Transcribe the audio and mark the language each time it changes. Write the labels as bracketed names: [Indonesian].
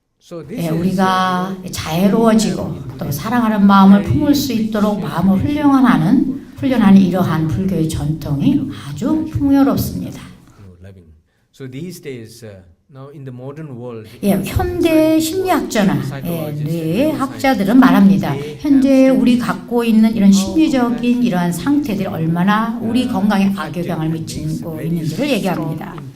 [Korean] 우리가 자애로워지고 또 사랑하는 마음을 품을 수 있도록 마음을 훈련하는 이러한 불교의 전통이 아주 풍요롭습니다. [English] So these days, now in the modern world, [Korean] 현대 심리학자나 뇌학자들은 말합니다. 현재 우리 갖고 있는 이런 심리적인 이러한 상태들이 얼마나 우리 건강에 악영향을 미치고 있는지를 얘기합니다.